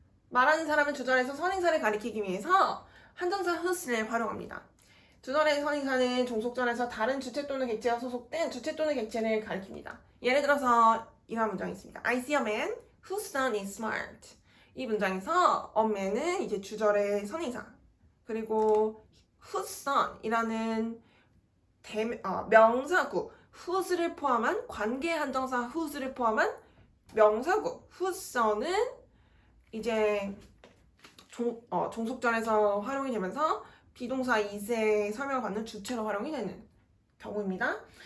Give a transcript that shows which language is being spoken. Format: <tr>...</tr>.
<ko>말하는 사람은 주절에서 선행사를 가리키기 위해서 한정사 whose를 활용합니다. 주절의 선행사는 종속절에서 다른 주체 또는 객체가 소속된 주체 또는 객체를 가리킵니다. 예를 들어서 이런 문장이 있습니다.</ko> <en>I see a man whose son is smart.</en> <ko>이 문장에서 a man은 이제 주절의 선행사, 그리고 whose son이라는 명사구 whose를 포함한 관계 한정사 whose를 포함한 명사구 whose son은 이제 종속절에서 활용이 되면서 비동사 is의 설명을 받는 주체로 활용이 되는 경우입니다.</ko>